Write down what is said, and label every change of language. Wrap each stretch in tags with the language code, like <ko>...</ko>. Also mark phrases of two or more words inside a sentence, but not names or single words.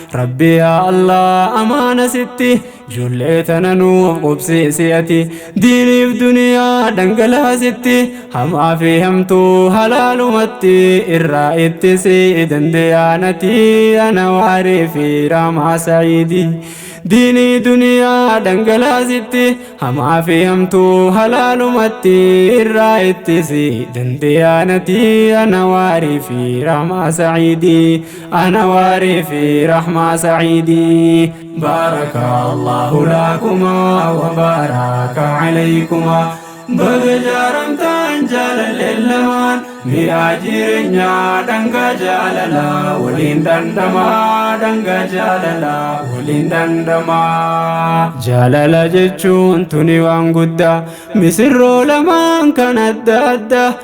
<om>Rabbi yaa Allah amaana sitti. Ijoollee tana nuuf qubsiisi ati, diiniif duniyaa dhangalaasitti, hamaa fi hamtuu halaalumatti, irraa ittisi dandeeyaanati, ana waarii fi raamaa sa'iidi. Diinii duniyaa dhangalaasitti, hamaa fi hamtuu halaalumatti, irraa ittisi dandeeyaanati, ana waarii fi raamaa sa'iidi, ana waarii fi raamaa sa'iidi.</om> <ar>بارك الله لكما وبارك عليكما.</ar> <om>Baga jaaramtaan jaalalleen lamaan, mi'aa jireenyaa dhangaa jaalalaa, waliin dandamaa, dhangaa jaalalaa, waliin dandamaa. Jaalala jechuun tuni waan guddaa, misirroo lamaan kan adda addaa.</om>